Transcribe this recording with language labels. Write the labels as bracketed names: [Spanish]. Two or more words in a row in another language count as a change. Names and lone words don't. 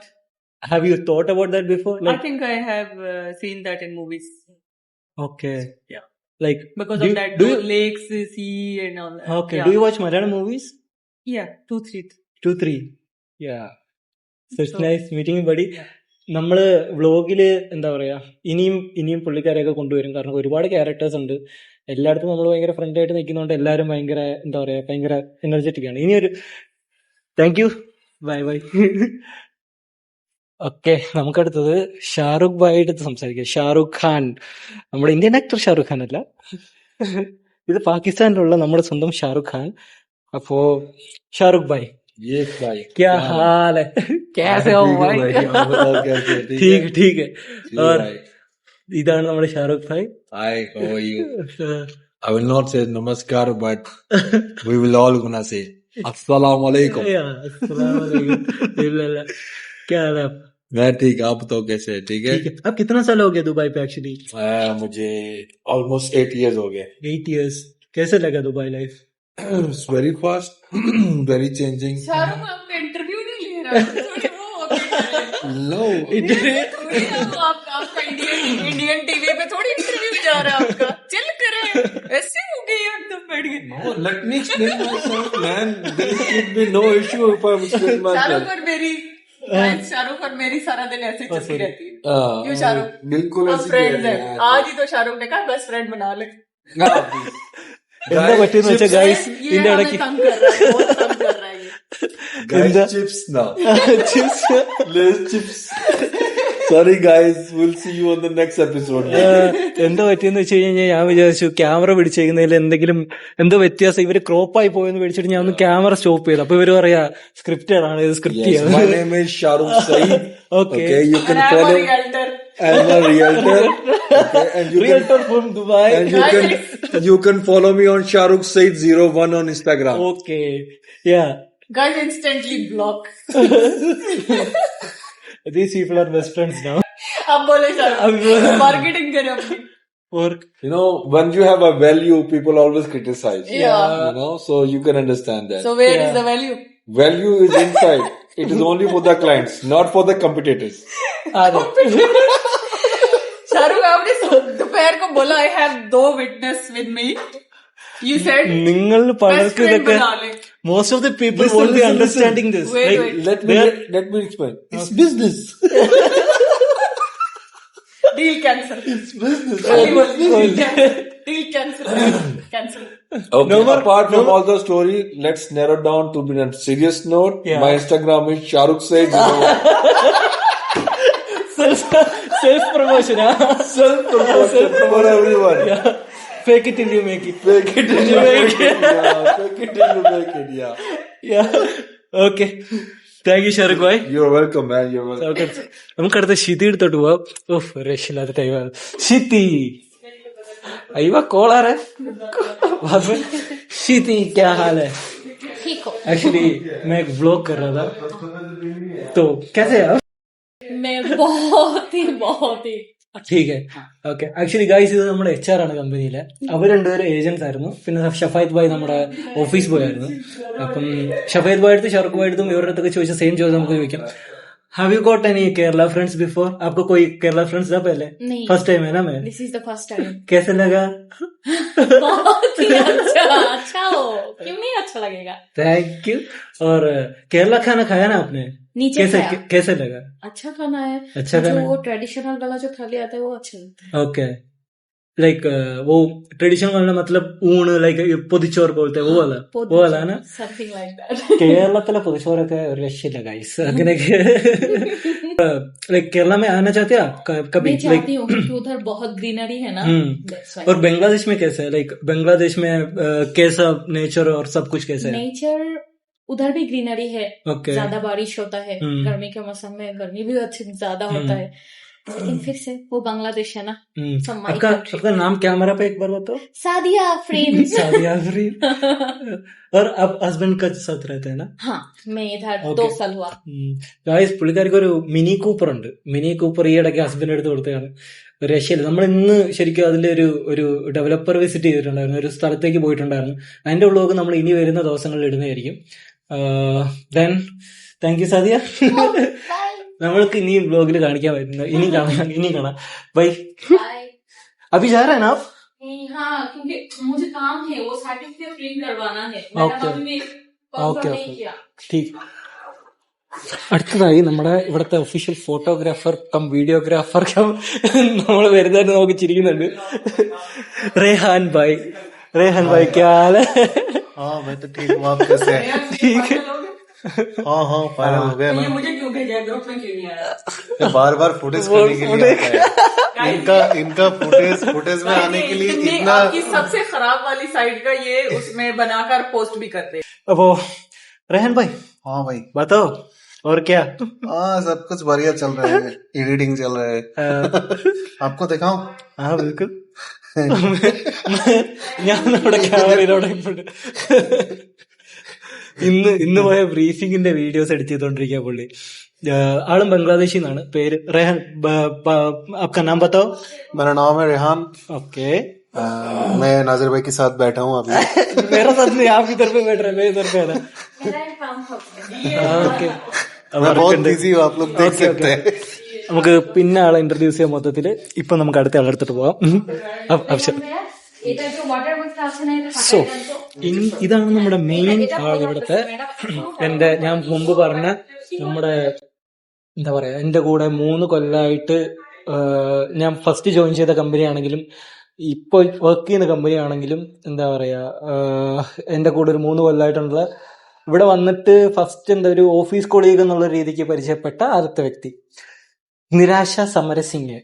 [English] Have you thought about that before? I think I have seen that in movies. Okay. Yeah. Like because of that lakes, sea and all that. Okay. Yeah. Do you watch Malayalam movies? Yeah, 2-3. 2-3. Yeah. So it's nice meeting you, buddy. Yeah. [Malayalam] നമ്മള് വ്ളോഗില് എന്താ പറയാ ഇനിയും പുള്ളിക്കാരെയൊക്കെ കൊണ്ടുവരും. കാരണം ഒരുപാട് ക്യാരക്ടേഴ്സ് ഉണ്ട്. എല്ലായിടത്തും നമ്മൾ ഭയങ്കര ഫ്രണ്ട് ആയിട്ട് നിൽക്കുന്നതുകൊണ്ട് എല്ലാവരും ഭയങ്കര എന്താ പറയാ ഭയങ്കര എനർജറ്റിക് ആണ്. [English] ഇനിയൊരു thank you. bye. [Malayalam] ഓക്കെ, നമുക്കടുത്തത് ഷാറുഖ് ഭായിയുടെ സംസാരിക്കാം. ഷാറുഖ് ഖാൻ, നമ്മുടെ ഇന്ത്യൻ ആക്ടർ ഷാറുഖ് ഖാൻ അല്ല. ഇത് പാകിസ്ഥാനിലുള്ള നമ്മുടെ സ്വന്തം ഷാറുഖ് ഖാൻ. അപ്പോ ഷാറുഖ് ഭായ് [English] Yes, bhai. [Hindi] क्या हाल है कैसे हो भाई आप बताओ कैसे हैं? ठीक है ठीक है जी, और bhai. [Malayalam] ഇതാണ് നമ്മുടെ ഷാറുഖ് ഭായ്. [English] Hi, how are you? I will not say namaskar, but we will all gonna say [Arabic] assalamu alaikum. السلام عليكم. इल्ला इल्ला. [Hindi] क्या हाल है आप? मैं ठीक, आप बताओ कैसे हैं? ठीक है. ठीक है. आप कितना साल हो गया दुबई पे एक्चुअली? मुझे [English] almost 8 years [Hindi] हो गए. 8 years. कैसे लगा दुबई लाइफ? [English] It's very fast, very changing. [Hindi] शाहरुख आपका इंटरव्यू नहीं ले रहा, थोड़ी वो हो गई है। [English] No, [Hindi] थोड़ी ना आपका इंडियन टीवी पे थोड़ी इंटरव्यू जा रहा है आपका, चिल करें, ऐसे हो गई एकदम बैठ गए. [English] no, let me explain myself, man. There should be no issue if I explain myself. [Hindi] शाहरुख और मेरी सारा दिन ऐसे चलती रहती है. क्यों शाहरुख? बिल्कुल हम ऐसे फ्रेंड्स ही हैं. है. आज ही तो शाहरुख ने कहा बेस्ट फ्रेंड बना ले. [Malayalam] എന്താ പറ്റിയെന്ന് വെച്ചാൽ ഗൈസ് [Hindi] ये [Malayalam] ഇതിന്റെ [Hindi] हमें [Malayalam] ഇടയ്ക്ക് [Hindi] तंग कर रहा है, बहुत तंग कर रहा है ये. [English] Guys, chips now. Let's chips. Sorry guys, we'll see you on the next episode. [Malayalam] എന്താ പറ്റിയെന്ന് വെച്ച് കഴിഞ്ഞാൽ ഞാൻ വിചാരിച്ചു ക്യാമറ പിടിച്ചേക്കുന്നതിൽ എന്തെങ്കിലും എന്തോ വ്യത്യാസം ഇവര് ക്രോപ്പായി പോയെന്ന് പേടിച്ചിട്ട് ഞാൻ ഒന്ന് ക്യാമറ സ്റ്റോപ്പ് ചെയ്തു. അപ്പൊ ഇവര് പറയാ സ്ക്രിപ്റ്റഡ് ആണ്, ഇത് സ്ക്രിപ്റ്റ് [English] Yes, my name is Shahrukh Saeed. Okay. Okay, you can And I'm a follow. realtor. I'm a realtor. Okay, and you realtor from Dubai. and you can follow me on Shahrukh Saeed 01 on Instagram. ഓക്കെ യാ Guys, instantly block. these people are best friends now. [Hindi] अब बोले शाहरुख मार्केटिंग करें अपनी. और [English] You know, when you have a value, people always criticize. Yeah. You know, so you can understand that. So where is the value? Value is inside. It is only for the clients, not for the competitors. [Hindi] शाहरुख आपने दोपहर को बोला [English] I have 2 witness with me. You said [Malayalam] നിങ്ങൾ [English] best [Malayalam] പലർക്കും [English] friend [Malayalam] ഇതൊക്കെ [Hindi] बना ले. [English] most of the people Listen, won't be listen, understanding this. Wait. Let me explain. It's business. Deal cancel. It's business. Deal cancel. Cancel. Okay. No more- Apart from all the story, let's narrow down to be on a serious note. Yeah. My Instagram is Shahrukh Saeed. self promotion Self-promotion for everyone. fake it till you make it. Fake it till you make it. Yeah, fake it till you make it. Yeah. [Malayalam] ഓക്കെ [English] thank you [Malayalam] ഷാറുഖ് ഭായ്. [English] You're welcome, man. You're welcome. [Malayalam] നമുക്ക് അടുത്ത ഷിതി എടുത്തോട്ട് പോവാം. ഓഹ് രക്ഷയില്ലാത്ത ടൈമാണ്. ഷിതി അയ്യോ കോളാ [Hindi] रहा है. शीती क्या हाल है? ठीक हो? एक्चुअली मैं एक व्लॉग कर रहा था तो कैसे है आप? मैं बहुत ही ठीक है ഓക്കെ. [Malayalam] ആക്ച്വലി ഗൈസ് ഇത് നമ്മുടെ HR ആണ് കമ്പനിയിലെ. അവർ രണ്ടുപേരും ഏജന്റ്സ് ആയിരുന്നു. പിന്നെ ഷഫായത്ത് ഭായ് നമ്മുടെ ഓഫീസ് ബോയ് ആയിരുന്നു. അപ്പം ഷഫായത്ത് ഭായ് അടുത്ത് ഷാറുഖ് ഭായ് അടുത്തും ഇവരുടെ അടുത്തൊക്കെ ചോദിച്ച സെയിം ചോദ്യം നമുക്ക് ചോദിക്കാം. [English] have you got any Kerala friends before? [Hindi] आपको कोई केरला फ्रेंड्स था पहले? नहीं. [English] first time [Hindi] है ना मैं. [English] this is the first time. [Hindi] कैसे लगा? बहुत ही अच्छा हो. क्यों नहीं अच्छा लगेगा? थैंक यू. और केरला खाना खाया ना आपने? नीचे कैसे खाया. कैसे लगा? अच्छा खाना है. अच्छा खाना जो ट्रेडिशनल वाला जो थाली आता है वो अच्छा लगता है. [English] okay like [Hindi] वो ट्रेडिशनल वाला मतलब ऊण लाइक [Malayalam] പൊതിച്ചോറ് പോലത്തെ [Hindi] वो वाला ना. [English] something like that. [Malayalam] കേരളത്തിലെ പൊതിച്ചോറൊക്കെ ഒരു രക്ഷയില്ല ഗൈസ്. [Hindi] അങ്ങനെയൊക്കെ लाइक केरला में आना चाहते हैं आप कभी? मैं चाहती हूँ क्योंकि उधर बहुत ग्रीनरी है ना. [English] That's why. [Hindi] और बांग्लादेश में कैसा है? लाइक बांग्लादेश में कैसा नेचर और सब कुछ कैसा है? नेचर उधर भी ग्रीनरी है. ओके ज्यादा बारिश होता है. गर्मी के मौसम में गर्मी भी अच्छी ज्यादा होता है. लेकिन फिर से वो बांग्लादेश है ना. [English] From my country. [Hindi] आपका नाम कैमरा पे एक बार बताओ. सादिया फ्रेंड्स. सादिया आफरीन. और आप हस्बैंड का साथ रहते हैं ना? हाँ मैं इधर [English] Okay. [Hindi] 2 साल हुआ. [Malayalam] ഗായ്സ് പുള്ളിക്കാർക്ക് ഒരു മിനി കൂപ്പർ ഉണ്ട്. മിനി കൂപ്പർ ഈ ഇടയ്ക്ക് ഹസ്ബൻഡ് എടുത്ത് കൊടുത്തതാണ്. ഒരു രക്ഷയില്ല. നമ്മൾ ഇന്ന് ശരിക്കും അതിന്റെ ഒരു ഡെവലപ്പർ വിസിറ്റ് ചെയ്തിട്ടുണ്ടായിരുന്നു. ഒരു സ്ഥലത്തേക്ക് പോയിട്ടുണ്ടായിരുന്നു. അതിന്റെ വ്ളോഗ് നമ്മൾ ഇനി വരുന്ന ദിവസങ്ങളിൽ ഇടുന്നതായിരിക്കും. [English] then thank you Sadiya. [Malayalam] നമ്മൾക്ക് ഇനി വ്ളോഗിൽ കാണിക്കാൻ പറ്റുന്ന ഇനി കാണാം. ബൈ. [English] Bye. [Hindi] अभी जा रहे हैं ना आप? हाँ क्योंकि मुझे काम है वो सर्टिफिकेट प्रिंट करवाना है. मैंने [English] Okay. [Hindi] अभी में [English] Okay, [Hindi] confirm नहीं [English] okay. [Hindi] किया. ठीक. [Malayalam] അടുത്തതായി നമ്മുടെ ഇവിടുത്തെ ഒഫീഷ്യൽ ഫോട്ടോഗ്രാഫർ കം വീഡിയോഗ്രാഫർ കം നമ്മൾ വരുന്നതായിട്ട് നോക്കി ചിരിക്കുന്നുണ്ട്. [Hindi] रेहान भाई क्या हाल है? हाँ मैं तो ठीक हूँ, आप कैसे हैं? ठीक है हाँ हाँ फाइनल हो गया तो ये ना. मुझे क्यों भेजा ग्रुप में क्यों नहीं आया? बार बार फुटेज करने के लिए आता है. इनका फुटेज में आने के लिए इतने इतना. आपकी सबसे खराब वाली साइड का ये उसमें बनाकर पोस्ट भी करते हैं. അപ്പോ रेहान भाई हाँ भाई. बताओ और क्या. हाँ सब कुछ बढ़िया चल रहा है. एडिटिंग चल रहा है. आपको दिखाऊं? [Malayalam] ആ ബിൽക്കുൽ ഞാൻ നമ്മുടെ ക്യാമറയിലൂടെ ഇന്ന് പോയ ബ്രീഫിംഗിന്റെ വീഡിയോസ് എഡിറ്റ് ചെയ്തോണ്ടിരിക്കുക പുള്ളി. ആളും ബംഗ്ലാദേശിൽ നിന്നാണ്. പേര് റെഹാൻ. [Hindi] आपका नाम बताओ. मेरा नाम है रेहान. ओके. मैं नाजिर भाई के साथ बैठा हूँ अभी. मेरा साथ नहीं, आप इधर पे बैठ रहे, मैं इधर पे था. ओके. मैं बहुत बिजी हूँ, आप लोग देख सकते हैं. [Malayalam] നമുക്ക് പിന്നെ ആളെ ഇൻട്രൊഡ്യൂസ് ചെയ്യാൻ മൊത്തത്തില്. ഇപ്പൊ നമുക്ക് അടുത്ത ആളെടുത്തിട്ട് പോവാം. അബ്ഷർ. സോ ഇതാണ് നമ്മുടെ മെയിൻ ആൾ ഇവിടുത്തെ. ഞാൻ മുമ്പ് പറഞ്ഞ നമ്മുടെ എന്താ പറയാ, എന്റെ കൂടെ 3 കൊല്ലമായിട്ട് ഞാൻ ഫസ്റ്റ് ജോയിൻ ചെയ്ത കമ്പനി ആണെങ്കിലും ഇപ്പൊ വർക്ക് ചെയ്യുന്ന കമ്പനി ആണെങ്കിലും എന്താ പറയാ, എന്റെ കൂടെ ഒരു 3 കൊല്ലമായിട്ടുള്ള ഇവിടെ വന്നിട്ട് ഫസ്റ്റ് എന്താ ഒരു ഓഫീസ് കൊളീഗ് എന്നുള്ള രീതിക്ക് പരിചയപ്പെട്ട ആദ്യത്തെ വ്യക്തി നിരാശ സമരസിംഗ്.